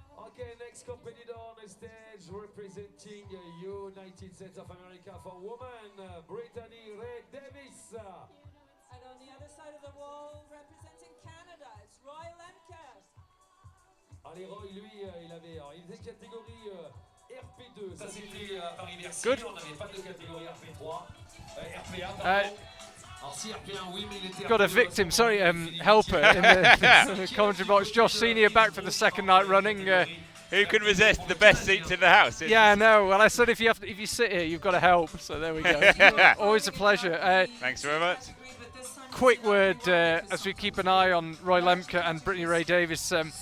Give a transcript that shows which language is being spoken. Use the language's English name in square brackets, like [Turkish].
[English] Okay, next competitor on the stage representing United States of America for women, Brittany Ray Davis. And on the other side of the wall, representing Canada, it's Roy Lemke. [French] Allez, Roy, lui, il faisait catégorie RP2. Ça, c'était à Paris-Bercy. [English] Good. [French] On n'avait pas de catégorie RP3. RPA, pardon. Alors, si RP1, oui, mais il était [English] Got a [French] RP2, [English] victim, sorry, helper in the commentary box. Josh Senior back for the second night running. Who can resist the best seats in the house? Yeah, I know. Well, I said if you sit here, you've got to help. So there we go. Always a pleasure. Thanks very much. Quick word as we keep an eye on Roy Lemke and Brittany Ray Davis.